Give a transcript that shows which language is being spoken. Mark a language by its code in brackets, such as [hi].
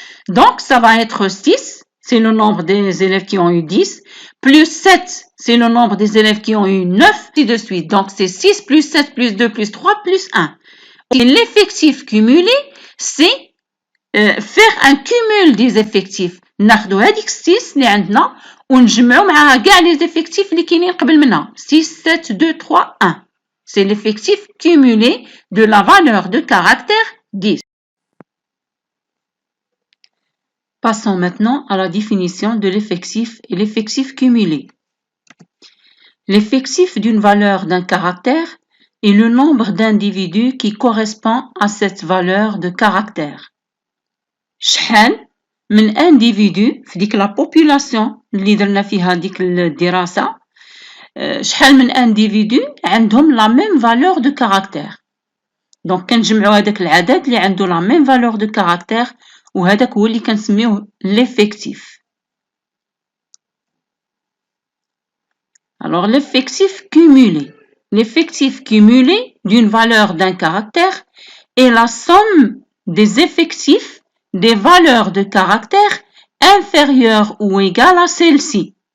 [fr] Donc, ça va être 6, c'est le nombre des élèves qui ont eu 10, plus 7, c'est le nombre des élèves qui ont eu 9, et de suite. Donc, c'est 6 plus 7 plus 2 plus 3 plus 1. Et l'effectif cumulé, c'est faire un cumul des effectifs. [ar] ناخدو هذيك 6 اللي عندنا ونجمعو معاها كاع les effectifs اللي كاينين قبل منها. [fr] 6, 7, 2, 3, 1. C'est l'effectif cumulé de la valeur de caractère 10. Passons maintenant à la définition de l'effectif et l'effectif cumulé. L'effectif d'une valeur d'un caractère est le nombre d'individus qui correspond à cette valeur de caractère. [ar] شحال من individu في ديك la population اللي درنا فيها ديك الدراسة شحال من individu عندهم [fr] la même valeur de caractère. [ar] Donc كنجمعوا هذاك العدد اللي عنده [fr] la même valeur de caractère [ar] وهذاك هو اللي كنسميوه l'effectif. [fr] Alors l'effectif cumulé. L'effectif cumulé d'une valeur d'un caractère est la somme des effectifs des valeurs de caractère inférieures ou égales à celle-ci.